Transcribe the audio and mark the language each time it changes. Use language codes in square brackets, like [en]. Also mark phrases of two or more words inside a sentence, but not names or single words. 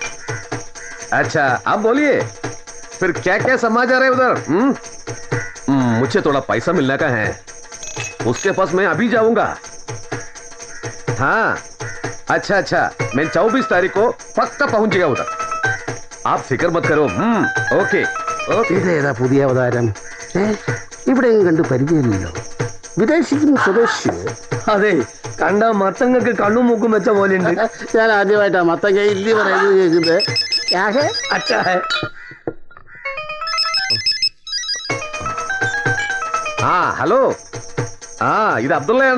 [hi] अच्छा आप बोलिए, फिर क्या क्या समाचार है उधर? मुझे थोड़ा पैसा मिलने का है, उसके पास मैं अभी जाऊंगा। हाँ अच्छा, मैं 24 तारीख को पक्का पहुंचेगा उधर। आप फिक्र मत करो। ओके। [ml] ഇതേതാ പുതിയ അവതാരം? ഇവിടെയും കണ്ട് പരിചയമില്ലല്ലോ. വിദേശിക്കും സ്വദേശി. അതെ, കണ്ട മത്തങ്ങൾക്ക് കണ്ണും മൂക്കും വെച്ച പോലെ ഉണ്ട്. ഞാൻ ആദ്യമായിട്ടാ മത്തങ്ങ ഹിന്ദി പറയുന്നത് കേൾക്കുന്നത്. അച്ഛാ ഹലോ, ഇത് അബ്ദുള്ളയാണ്.